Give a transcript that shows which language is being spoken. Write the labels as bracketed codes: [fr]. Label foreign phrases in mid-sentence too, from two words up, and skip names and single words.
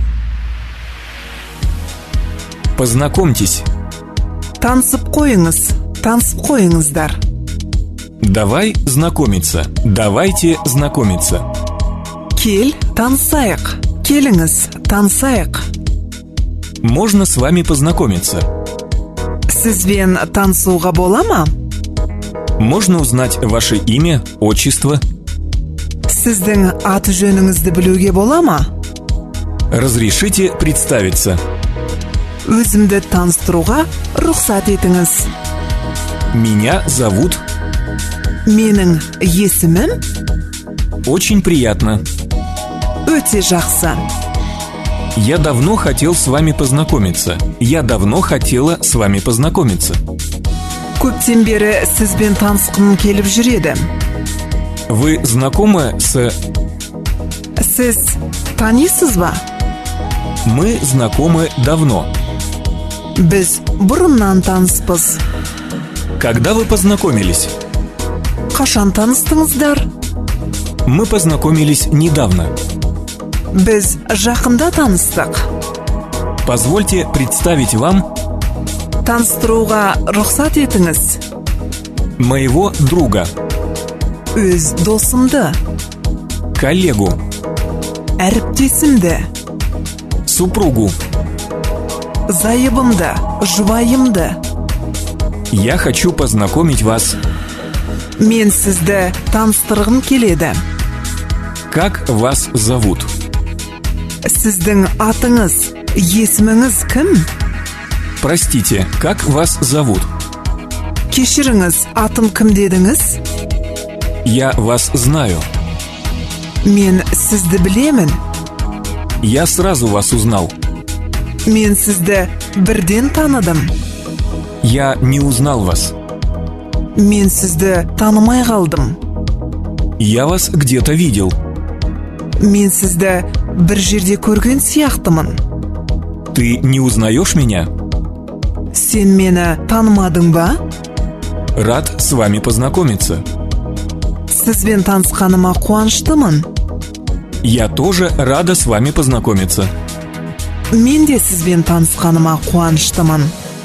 [ru] Познакомьтесь. [kk] Танысып қойыңыздар. [ru] Давай знакомиться. Давайте знакомиться. [kk] Кел, танысайық. Келіңіз, танысайық. [ru] Можно с вами познакомиться. [kk] Сізбен танысуға бола ма? [ru] Можно узнать ваше имя, отчество. [kk] Сіздің аты-жөніңізді білуге бола ма? [ru] Разрешите представиться. [kk] Өзімді таныстыруға рұқсат етіңіз. [ru] Меня зовут. [kk] Менің есімім. [ru] Очень приятно. [kk] Өте жақсы. [ru] Я давно хотел с вами познакомиться. Я давно хотела с вами познакомиться. [kk] Көптен бері сізбен танысқым келіп жүреді. [ru] Вы знакомы с... [kk] Сіз танисыз ба? [ru] Мы знакомы давно. [kk] Біз бұрыннан таныспыз. [ru] Когда вы познакомились? [kk] Қашан таныстыңыздар? [ru] Мы познакомились недавно. [kk] Біз жақында таныстық. [ru] Позвольте представить вам [kk] Таныстыруға рұқсат етіңіз. [ru] моего друга, [kk] Өз досымды, [ru] коллегу, [kk] әріптесімді, [ru] супругу. [kk] зайыбымды, жұбайымды. [ru] Я хочу познакомить вас. [kk] Мен сізді таныстырғым келеді. [ru] Как вас зовут? [kk] Сіздің атыңыз, есіміңіз кім? [ru] Простите, как вас зовут? [kk] Кешіріңіз, атым кім дедіңіз? [ru] Я вас знаю. [kk] Мен сізді білемін. [ru] Я сразу вас узнал. [kk] Мен сізді бірден таныдым. [ru] Я не узнал вас. [kk] Мен сізді танымай қалдым. [ru] Я вас где-то видел. [kk] Мен сізді бір жерде көрген сияқтымын. [ru] Ты не узнаешь меня? [kk] Сен мені танымадың ба? [ru] Рад с вами познакомиться. [kk] Сізбен танысқаныма қуаныштымын. [ru] Я тоже рада с вами познакомиться. [kk] Мен де сізбен танысқаныма қуаныштымын.